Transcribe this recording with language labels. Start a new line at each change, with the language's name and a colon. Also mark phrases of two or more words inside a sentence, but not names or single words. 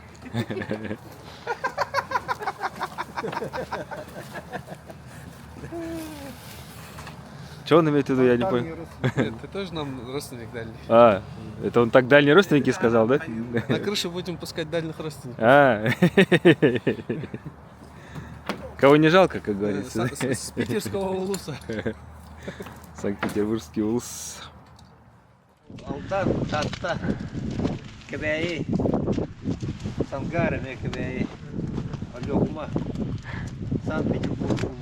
Russian: Что он имеет в виду, я не понял. Нет, ты тоже нам родственник дальний. А, это он так дальние родственники сказал, да? На крыше будем пускать дальних родственников. А. Кого не жалко, как говорится. С питерского улуса. Санкт-Петербургский улус. Алтан, татта, кабяи, сангары, не кабяи, олёгма, Санкт-Петербург,